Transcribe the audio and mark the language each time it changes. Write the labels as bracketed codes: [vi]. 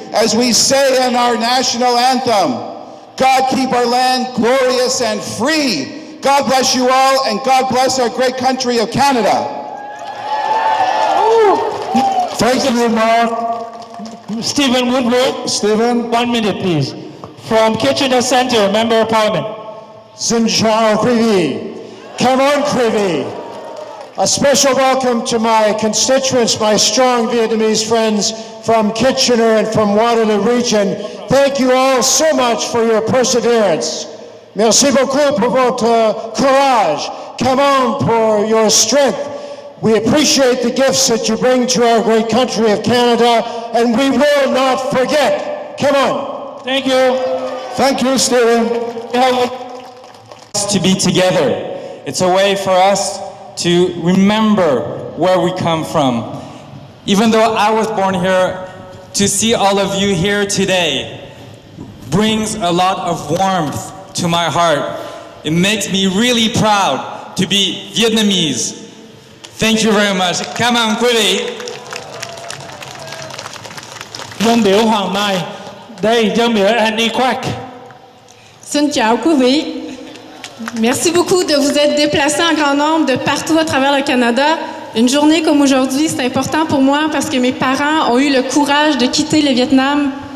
[en] As we say in our national anthem, God keep our land glorious and free. God bless you all, and God bless our great country of Canada. Thank you, Mark. Stephen Woodward. Stephen. 1 minute, please. From Kitchener Centre, Member of Parliament. [vi] Xin chào quý vị. Cảm ơn quý vị. [en] A special welcome to my constituents, my strong Vietnamese friends from Kitchener and from Waterloo region. Thank you all so much for your perseverance. [fr] Merci beaucoup pour votre courage. [en] Come on pour your strength. We appreciate the gifts that you bring to our great country of Canada, and we will not forget. Come on. Thank you. Thank you, Stephen. To be together. It's a way for us to remember where we come from. Even though I was born here, to see all of you here today brings a lot of warmth to my heart. It makes me really proud to be Vietnamese. Thank you very much. [vi] Cảm ơn quý vị. Dân biểu Hoàng Mai. Đây, dân biểu Annie Quack. Xin chào quý vị. [fr] Merci beaucoup de vous être déplacés en grand nombre de partout à travers le Canada. Une journée comme aujourd'hui, c'est important pour moi parce que mes parents ont eu le courage de quitter le Vietnam